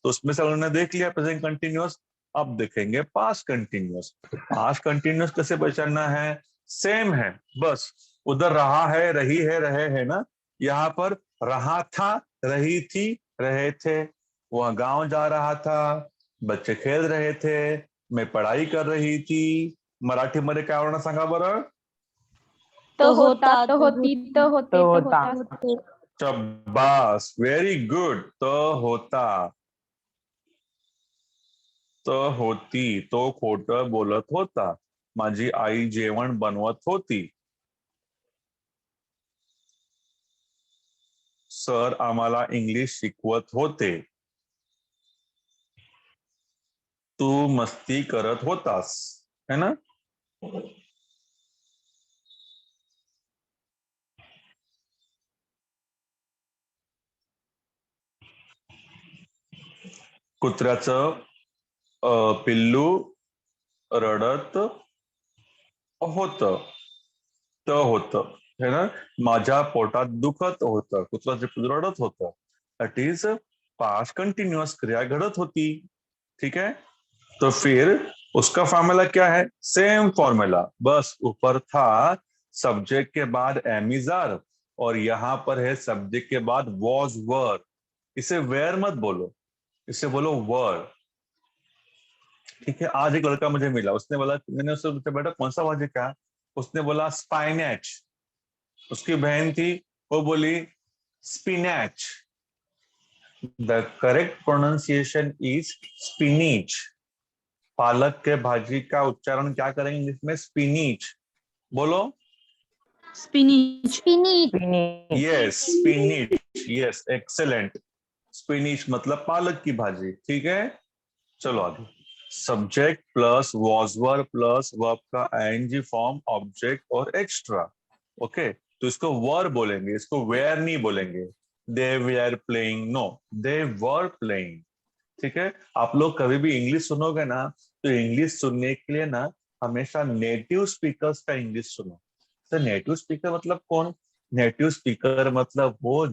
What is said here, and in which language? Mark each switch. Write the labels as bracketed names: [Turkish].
[Hindi] तो उसमें से उन्होंने देख लिया प्रेजेंट कंटिन्यूअस. अब देखेंगे पास्ट कंटिन्यूअस. पास्ट कंटिन्यूअस कैसे पहचानना है? सेम है, बस उधर रहा है, रही है, रहे है ना. यहाँ पर रहा था, रही थी, रहे थे. वह गांव जा रहा था, बच्चे खेल रहे थे, मैं पढ़ाई कर रही थी. [Marathi] मराठीमध्ये काय होणार सांगा बरं. तो होता, तो होती, तो होते, तो तो होता. होता. [English] शाबास, very good. [Marathi] तो होता, तो होती, तो खोटं बोलत होता. माझी आई जेवण बनवत होती. सर आम्हाला इंग्लिश शिकवत होते. तू मस्ती करत होतास, [Hindi] है ना. [Marathi] कुत्र्याचं पिल्लू रडत होतं. होतं, [Hindi] है ना. [Marathi] माझ्या पोटात दुखत होतं. कुत्र्याचं पिल्लू रडत होतं. [English] that is past continuous, [Marathi] क्रिया घडत होती. [Hindi] ठीक है. तो फिर उसका फॉर्मूला क्या है. सेम फॉर्मूला, बस ऊपर था सब्जेक्ट के बाद एम इज आर, और यहां पर है सब्जेक्ट के बाद वॉज वर. इसे वेयर मत बोलो, इसे बोलो वर. ठीक है. आज एक लड़का मुझे मिला, उसने बोला, मैंने उससे पूछा बेटा कौन सा भाजी क्या. उसने बोला स्पाइनैच. उसकी बहन थी, वो बोली spinach. [English] The correct pronunciation is spinach. [Hindi] पालक के भाजी का उच्चारण क्या करेंगे इंग्लिश में. स्पिनिच. बोलो. [English] Spinach. Yes, spinach. Yes, excellent. [Hindi] Spinach मतलब पालक की भाजी. ठीक है. चलो आगे. Subject plus was were plus verb का आईएनजी फॉर्म, ऑब्जेक्ट और एक्स्ट्रा. [English] Okay. [Hindi] तो इसको वर बोलेंगे, इसको वेयर नहीं बोलेंगे. [English] They where playing, no, they were playing. [Hindi] ठीक है. आप लोग कभी भी इंग्लिश सुनोगे ना, तो इंग्लिश सुनने के लिए ना हमेशा नेटिव स्पीकर्स का इंग्लिश सुनो. तो नेटिव स्पीकर मतलब कौन. नेटिव स्पीकर मतलब वो